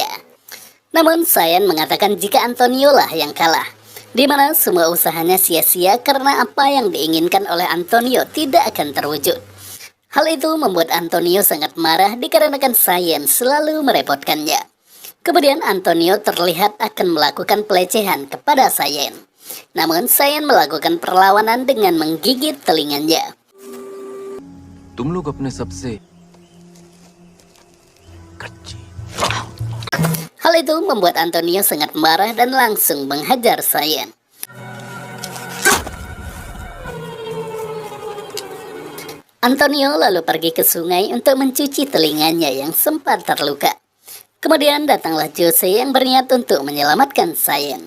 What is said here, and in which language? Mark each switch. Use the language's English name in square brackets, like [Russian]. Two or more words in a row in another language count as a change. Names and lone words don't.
[Indonesian] Namun Sayan mengatakan jika Antonio lah yang kalah, di mana semua usahanya sia-sia karena apa yang diinginkan oleh Antonio tidak akan terwujud. Hal itu membuat Antonio sangat marah dikarenakan Sayan selalu merepotkannya. Kemudian Antonio terlihat akan melakukan pelecehan kepada Sayan. Namun Sayan melakukan perlawanan dengan menggigit telinganya. [Hindi] तुम लोग अपने सबसे कच्ची [Indonesian] Hal itu membuat Antonio sangat marah dan langsung menghajar Sayan. Antonio lalu pergi ke sungai untuk mencuci telinganya yang sempat terluka. Kemudian datanglah Jose yang berniat untuk menyelamatkan Sayan.